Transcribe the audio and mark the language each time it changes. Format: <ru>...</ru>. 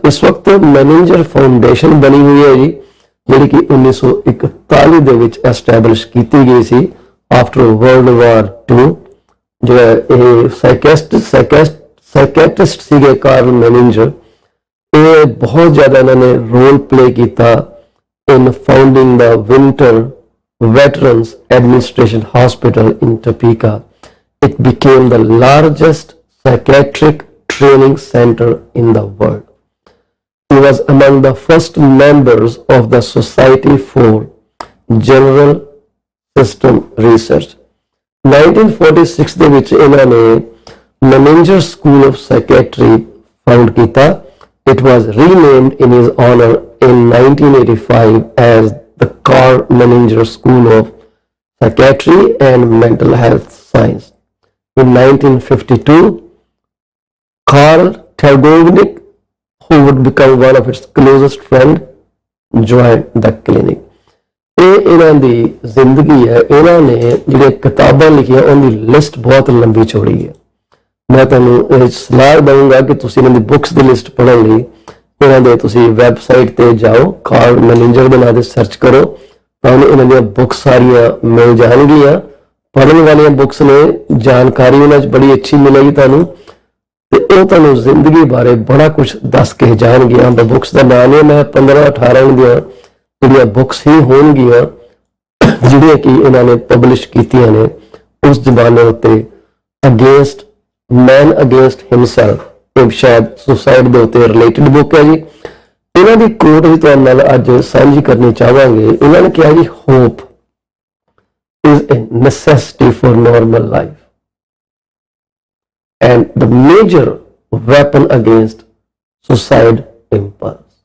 <pa>ਇਸ ਵਕਤ ਮੈਨਿੰਜਰ ਫਾਊਂਡੇਸ਼ਨ ਬਣੀ ਹੋਈ ਹੈ ਜੀ, ਜਿਹੜੀ ਕਿ 1941 ਦੇ ਵਿੱਚ ਐਸਟੈਬਲਿਸ਼ ਕੀਤੀ ਗਈ ਸੀ</pa> <en>After world war 2।</en> <pa>ਜਿਹੜਾ ਇਹ ਸਾਈਕੈਟਰਿਸਟ ਸੀਗੇ ਕਾਰਲ ਮੈਨਿੰਜਰ, ਇਹ ਬਹੁਤ ਜ਼ਿਆਦਾ ਇਹਨਾਂ ਨੇ ਰੋਲ ਪਲੇ ਕੀਤਾ ਇਨ founding ਦਾ winter veterans administration hospital in ਟੋਪੀਕਾ।</pa> <en>It became the largest psychiatric training center in the world. He was among the first members of the Society for General System Research.</en> <pa>1946 ਦੇ ਵਿੱਚ ਇਹਨਾਂ ਨੇ Menninger School of Psychiatry found ਕੀਤਾ.</pa> <en>It was renamed in his honor in 1985 as the Carl Menninger School of Psychiatry and Mental Health Science. In 1952, Carl Tergovnik, who would become one of its closest friends, joined the clinic.</en> <pa>ਇਹ ਇਹਨਾਂ ਦੀ ਜ਼ਿੰਦਗੀ ਹੈ। ਇਹਨਾਂ ਨੇ ਜਿਹੜੀਆਂ ਕਿਤਾਬਾਂ ਲਿਖੀਆਂ ਉਹਦੀ ਲਿਸਟ ਬਹੁਤ ਲੰਬੀ ਚੌੜੀ ਹੈ। ਮੈਂ ਤੁਹਾਨੂੰ ਸਲਾਹ ਦਊਂਗਾ ਕਿ ਤੁਸੀਂ ਇਹਨਾਂ ਦੀ ਬੁੱਕਸ ਦੀ ਲਿਸਟ ਪੜ੍ਹਨ ਲਈ ਇਹਨਾਂ ਦੇ ਤੁਸੀਂ ਵੈਬਸਾਈਟ ਤੇ ਜਾਓ, ਕਾਰਲ ਮੈਨਿੰਜਰ ਦੇ ਨਾਂ ਤੇ ਸਰਚ ਕਰੋ, ਤੁਹਾਨੂੰ ਇਹਨਾਂ ਦੀਆਂ ਬੁੱਕਸ ਸਾਰੀਆਂ ਮਿਲ ਜਾਣਗੀਆਂ। ਪੜ੍ਹਨ ਵਾਲੀਆਂ ਬੁੱਕਸ ਨੇ, ਜਾਣਕਾਰੀ ਉਹਨਾਂ 'ਚ ਬੜੀ ਅੱਛੀ ਮਿਲੇਗੀ ਤੁਹਾਨੂੰ, ਤੇ ਉਹ ਤੁਹਾਨੂੰ ਜ਼ਿੰਦਗੀ ਬਾਰੇ ਬੜਾ ਕੁਝ ਦੱਸ ਕੇ ਜਾਣਗੀਆਂ। ਬੁੱਕਸ ਦਾ ਨਾਮ ਹੈ, ਮੈਂ 15-18 ਦੀਆਂ ਜਿਹੜੀਆਂ ਬੁੱਕਸ ਹੀ ਹੋਣਗੀਆਂ ਜਿਹੜੀਆਂ ਕਿ ਇਹਨਾਂ ਨੇ ਪਬਲਿਸ਼ ਕੀਤੀਆਂ ਨੇ ਉਸ ਜ਼ਮਾਨੇ ਉੱਤੇ। ਅਗੇਂਸਟ ਮੈਨ ਅਗੇਂਸਟ ਹਿਮਸੈਲਫ, ਇਹ ਸ਼ਾਇਦ ਸੁਸਾਈਡ ਦੇ ਉੱਤੇ ਰਿਲੇਟਡ ਬੁੱਕ ਹੈ ਜੀ। ਇਹਨਾਂ ਦੀ ਕੋਟ ਵੀ ਤੁਹਾਡੇ ਨਾਲ ਅੱਜ ਸਾਂਝੀ ਕਰਨੀ ਚਾਹਾਂਗੇ। ਇਹਨਾਂ ਨੇ ਕਿਹਾ ਜੀ,</pa> <en>Hope is a necessity for normal life and the major weapon against suicide impulse.</en>